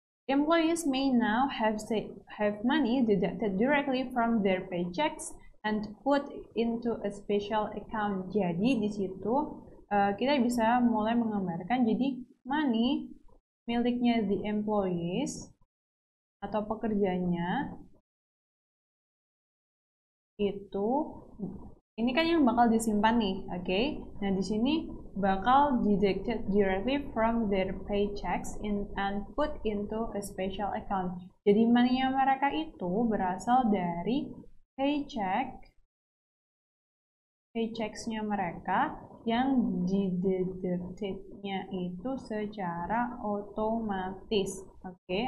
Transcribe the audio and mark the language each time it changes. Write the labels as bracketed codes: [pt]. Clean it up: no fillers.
[en] Employees may now have money deducted directly from their paychecks and put into a special account. [id] Jadi di situ kita bisa mulai menggambarkan, jadi money miliknya the employees atau pekerjanya itu, ini kan yang bakal disimpan nih, oke? Nah di sini bakal [en] deducted directly from their paychecks and put into a special account. [id] Jadi money-nya mereka itu berasal dari paychecks-nya mereka yang dideducted-nya itu secara otomatis, oke?